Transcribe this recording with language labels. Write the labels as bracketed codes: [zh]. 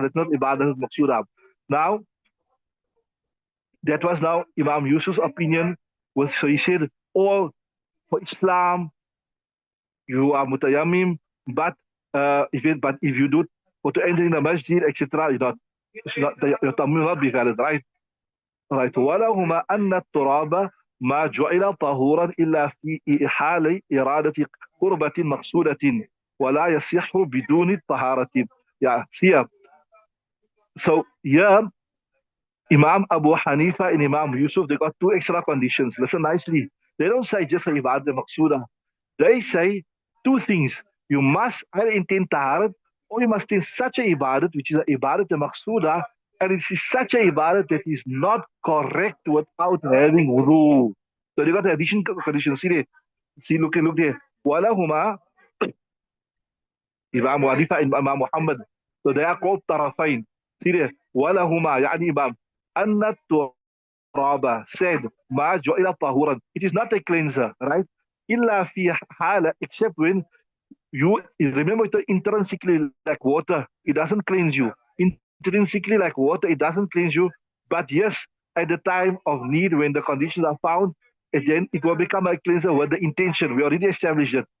[en] That's not ibadah maqsuda. Now, that was now Imam Yusuf's opinion. So he said, all for Islam, you are mutayammim, but if you do for to enter in the masjid, etc., your tayammum will not be valid, right? Right. [ar] ولهما أن التراب ما جعل طهورا إلا في حال إرادة قربة مقصودة ولا يصح بدون الطهارة. [en] Yeah, here. So yeah, Imam Abu Hanifa and Imam Yusuf, they got two extra conditions. Listen nicely. They don't say just ibadat maqsuda. They say two things. You must either intend taharat or you must intend such a ibadat, which is a ibadat maqsuda, and it is such a ibadat that is not correct without having wudu. So they got the additional condition. See there. See, look there. Walahuma, Imam Hanifa and Imam Muhammad. So they are called tarafain. See there. Walahuma, يعني Imam. [ar] أن التراب said ما جعل طهورا. [en] It is not a cleanser, right? [ar] إلا في حالة, [en] except when you remember it intrinsically like water, it doesn't cleanse you. Intrinsically like water, it doesn't cleanse you. But yes, at the time of need, when the conditions are found, and then it will become a cleanser with the intention. We already established it.